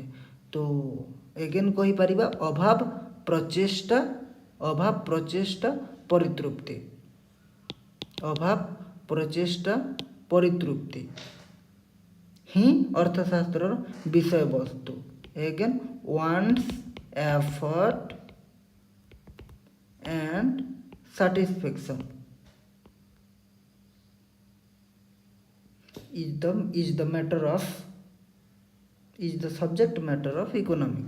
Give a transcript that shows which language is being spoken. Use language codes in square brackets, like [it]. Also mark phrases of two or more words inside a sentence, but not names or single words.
[or] ତ ଏଗେନ୍ କହିପାରିବା ଅଭାବ, ପ୍ରଚେଷ୍ଟା, ପରିତୃପ୍ତି। ଅଭାବ, ପ୍ରଚେଷ୍ଟା, ପରିତୃପ୍ତି ହିଁ ଅର୍ଥଶାସ୍ତ୍ରର ବିଷୟବସ୍ତୁ। [en] ଏଗେନ୍ wants, effort and satisfaction is the subject matter of economics.